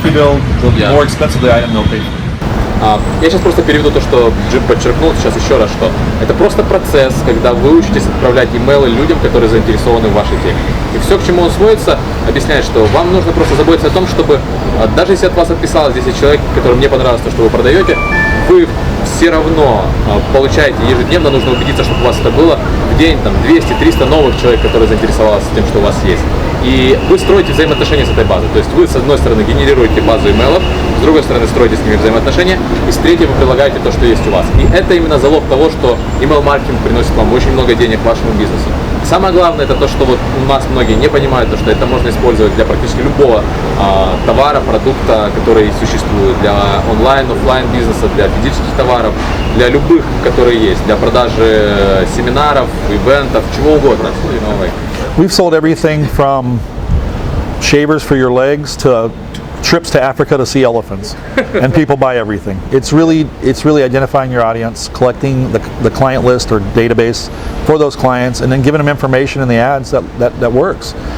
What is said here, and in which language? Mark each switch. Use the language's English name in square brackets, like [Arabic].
[English] trust you build, the more expensive the item they'll pay for. [Russian] Я сейчас просто переведу то, что Джим подчеркнул сейчас еще раз, что это просто процесс, когда вы учитесь отправлять имейлы людям, которые заинтересованы в вашей теме. И все, к чему он сводится, объясняет, что вам нужно просто заботиться о том, чтобы, даже если от вас отписалось 10 человек, которым не понравилось то, что вы продаете, вы все равно получаете ежедневно, нужно убедиться, чтобы у вас это было в день там 200-300 новых человек, которые заинтересовались тем, что у вас есть. И вы строите взаимоотношения с этой базой. То есть вы, с одной стороны, генерируете базу имейлов, с другой стороны, строите с ними взаимоотношения, и с третьей вы прилагаете то, что есть у вас. И это именно залог того, что имейл-маркетинг приносит вам очень много денег вашему бизнесу. И самое главное, это то, что вот у нас многие не понимают, то, что это можно использовать для практически любого товара, продукта, который существует, для онлайн, офлайн бизнеса, для физических товаров, для любых, которые есть, для продажи семинаров, ивентов, чего угодно. [English] We've sold everything from shavers for your legs to trips to Africa to see elephants, and people buy everything. It's really identifying your audience, collecting the client list or database for those clients, and then giving them information in the ads that works.